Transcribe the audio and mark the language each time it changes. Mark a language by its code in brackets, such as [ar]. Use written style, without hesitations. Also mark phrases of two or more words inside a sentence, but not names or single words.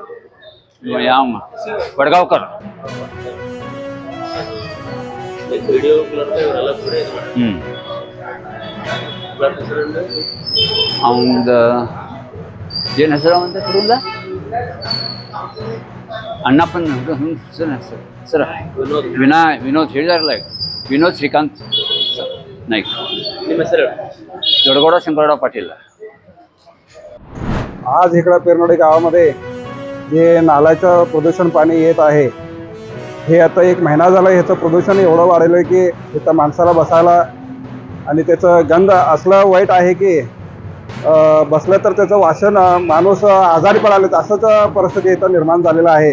[kn] ಯಾವ ವಡ್ಗಾವ್ಕರ್. ಅವಂದು ಏನು ಹೆಸರು ಅಂತ ಹುಡುಗ? ಅಣ್ಣಪ್ಪನ ಹೆಸರು ಸರ್ ವಿನೋದ್ ಹೇಳಿದಾರಲ್ಲ, विनोद श्रीकांत नाईक. ನಿಮ್ಮ ಹೆಸರು? [mr] दौडगौडा शंकरगौडा पाटील. आज इकडं पेरनोडी गावामध्ये जे नाल्याचं प्रदूषण पाणी येत आहे, हे आता 1 महिना झाला. ह्याचं प्रदूषण एवढं वाढलं आहे की इथं माणसाला बसायला आणि त्याचं गंध असलं वाईट आहे की बसलं तर त्याचं वासन माणूस आजारी पडाले असंच परिस्थिती इथं निर्माण झालेलं आहे.